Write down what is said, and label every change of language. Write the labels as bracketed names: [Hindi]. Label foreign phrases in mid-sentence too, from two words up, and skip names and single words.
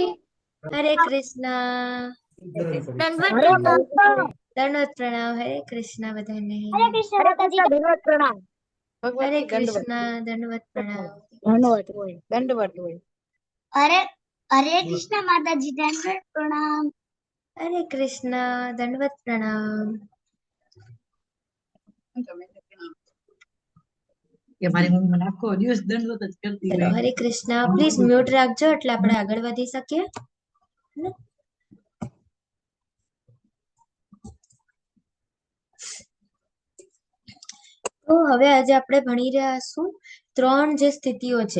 [Hindi] हरे कृष्णा दंडवत प्रणाम. [Gujarati] हरे कृष्णा बधाने. [Hindi] दंडवत प्रणाम. हरे कृष्णा दंडवत प्रणाम. [Gujarati] दंडवत હોય. [Hindi] हरे हरे कृष्णा माता जी दंडवत प्रणाम. हरे कृष्णा दंडवत प्रणाम. [Gujarati] કે મારી મમ્મી મને આખો દિવસ દંડવત જ કરતી ચલો હોય. હરે કૃષ્ણ. [English] please mute [Gujarati] રાખજો એટલે આપણે આગળ વધી શકીએ. તો હવે આજે આપણે ભણી રહ્યા છું ત્રણ જે સ્થિતિઓ છે.